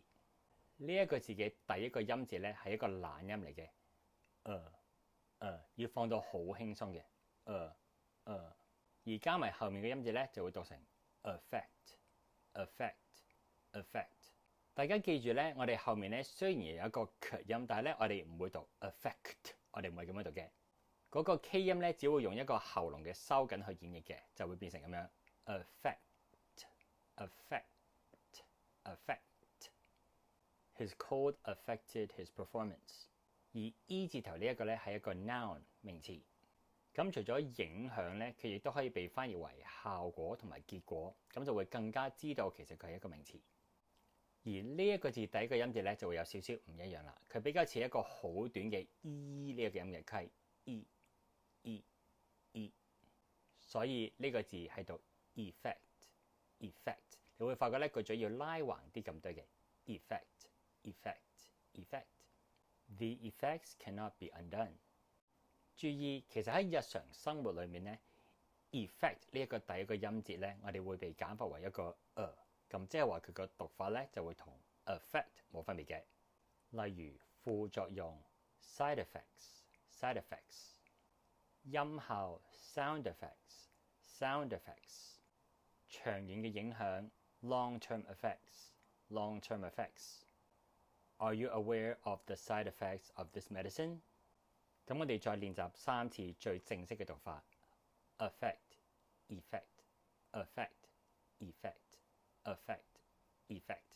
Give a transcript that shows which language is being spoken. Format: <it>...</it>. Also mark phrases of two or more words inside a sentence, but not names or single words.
<yue>呢一個字嘅第一個音節咧係一個懶音嚟嘅，要放到好輕鬆嘅，而加埋後面嘅音節咧就會讀成 affect。大家記住咧，我哋後面咧雖然有一個強音，但係咧我哋唔會讀 affect， 我哋唔係咁樣讀嘅。嗰個 K 音咧只會用一個喉嚨嘅收緊去演繹嘅，就會變成咁樣 affect。</yue> <en>His cold affected his performance。</en> <yue>而 E 字頭呢一個咧係一個 noun 名詞，咁除咗影響咧，佢亦都可以被翻譯為效果同埋結果，咁就會更加知道其實佢係一個名詞。而呢一個字第一個音節咧就會有少少唔一樣啦，佢比較似一個好短嘅 E 呢一個音嘅，佢係 E，所以呢個字係讀 effect。你會發覺咧個嘴要拉橫啲咁多嘅 effect。</yue> <en>The effects cannot be undone。</en> <yue>注意，其實喺日常生活裏面咧 ，effect 呢一個第一個音節咧，我哋會被簡化為一個咁即係話佢個讀法咧就會同 affect 冇分別嘅。例如副作用</yue> <en>side effects，</en> <yue>音效</yue> <en>sound effects，</en> <yue>長遠嘅影響</yue> <en>long-term effects。 Are you aware of the side effects of this medicine？</en> <yue>咁我哋再練習3次最正式嘅讀法 affect。</yue>